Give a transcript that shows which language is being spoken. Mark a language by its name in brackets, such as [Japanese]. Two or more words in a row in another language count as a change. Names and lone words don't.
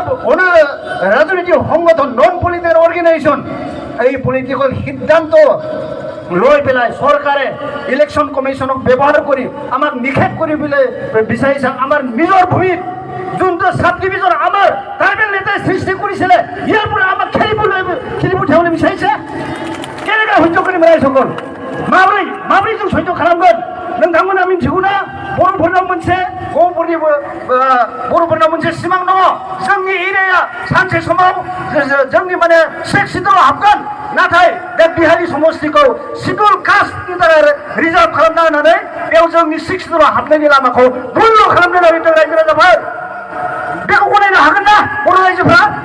[Assamese] ৰাজনীতিক সংগঠন [English] non political organisation [Assamese] এই পলিটিকেল সিদ্ধান্ত লৈ পেলাই চৰকাৰে ইলেকশ্যন কমিশ্যনক ব্যৱহাৰ কৰি আমাক নিষেধ কৰিবলৈ বিচাৰিছে আমাৰ নিজৰ ভূমিত যোনটো [English] sub division [Assamese] আমাৰ ট্ৰাইবেল নেতাই সৃষ্টি কৰিছিলে ইয়াৰ পৰা আমাক খেলি পঠিয়াবলৈ বিচাৰিছে কেনেকৈ সহ্য কৰিম ৰাইজসকল [Bodo] माबोरै जों सैज्य खालामगोन नोंथांमोना मिथिगौ ना बर'फोरनाव मोनसे सिमां दङ जोंनि एरियाया सानसे समाव जोंनि माने 6 सिडुलाव हाबगोन नाथाय बे बिहारी समष्टिखौ [English] scheduled caste [Bodo] थाखाय रिजार्भ खालामना होनानै बेयाव जोंनि 6 सिडुलाव हाबनायनि लामाखौ बन्द खालामनो नागिरदों रायजो राजाफोर बेखौ गनायनो हागोन ना बर' रायजोफ्रा